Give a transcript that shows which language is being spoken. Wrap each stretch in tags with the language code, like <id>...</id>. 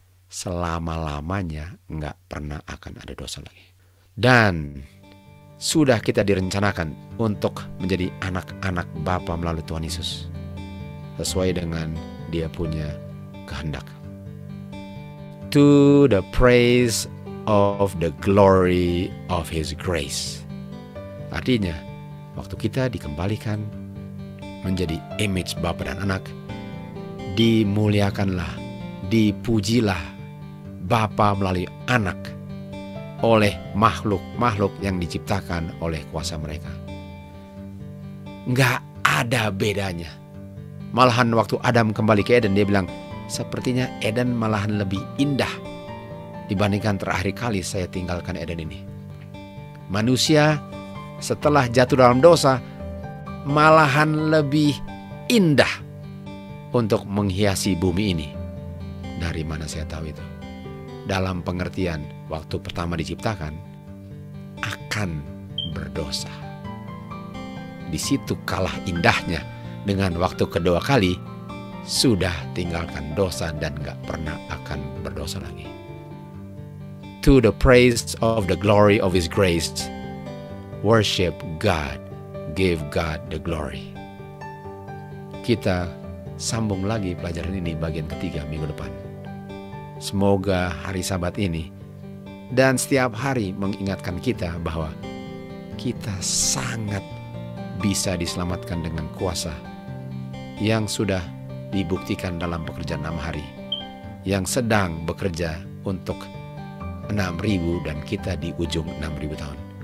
<id>selama-lamanya nggak pernah akan ada dosa lagi. Dan sudah kita direncanakan untuk menjadi anak-anak Bapa melalui Tuhan Yesus, sesuai dengan Dia punya kehendak.</id> <en>To the praise of the glory of His grace.</en> <id>Artinya, waktu kita dikembalikan menjadi image Bapa dan anak, dimuliakanlah, dipujilah Bapa melalui anak oleh makhluk-makhluk yang diciptakan oleh kuasa mereka. Nggak ada bedanya. Malahan waktu Adam kembali ke Eden, dia bilang, sepertinya Eden malahan lebih indah dibandingkan terakhir kali saya tinggalkan Eden ini. Manusia setelah jatuh dalam dosa malahan lebih indah untuk menghiasi bumi ini. Dari mana saya tahu itu? Dalam pengertian waktu pertama diciptakan akan berdosa. Di situ kalah indahnya dengan waktu kedua kali sudah tinggalkan dosa dan gak pernah akan berdosa lagi.</id> <en>To the praise of the glory of His grace, worship God, give God the glory.</en> <id>Kita sambung lagi pelajaran ini bagian ketiga minggu depan. Semoga hari Sabat ini dan setiap hari mengingatkan kita bahwa kita sangat bisa diselamatkan dengan kuasa yang sudah dibuktikan dalam pekerjaan 6 hari, yang sedang bekerja untuk 6.000 dan kita di ujung 6.000 tahun.</id>